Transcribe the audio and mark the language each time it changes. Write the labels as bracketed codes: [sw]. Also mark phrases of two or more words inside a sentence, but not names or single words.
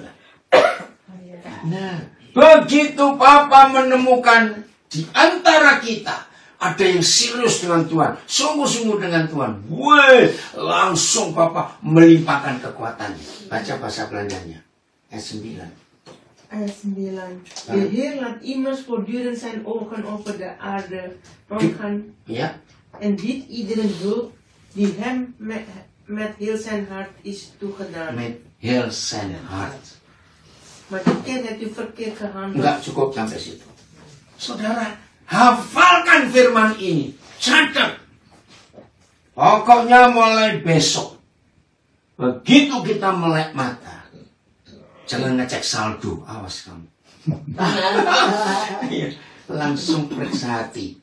[id] Nah, begitu Papa menemukan di antara kita ada yang serius dengan Tuhan, sungguh-sungguh dengan Tuhan, langsung Papa melimpahkan kekuatannya. Baca bahasa Belandanya ayat 9. Ayat 9. [nl] De Heer laat immers voortdurend zijn ogen over de aarde rondgaan Ja. en biedt iedereen hulp die hem met heel zijn hart is toegedaan. Met heel zijn hart. Maar dit keer hebt u verkeerd gehandeld. [id] Enggak cukup sampai situ. Saudara, hafalkan firman ini. Catat. Pokoknya mulai besok. Begitu kita melek mata. Jangan ngecek saldo. Awas kamu. Iya, langsung periksa hati.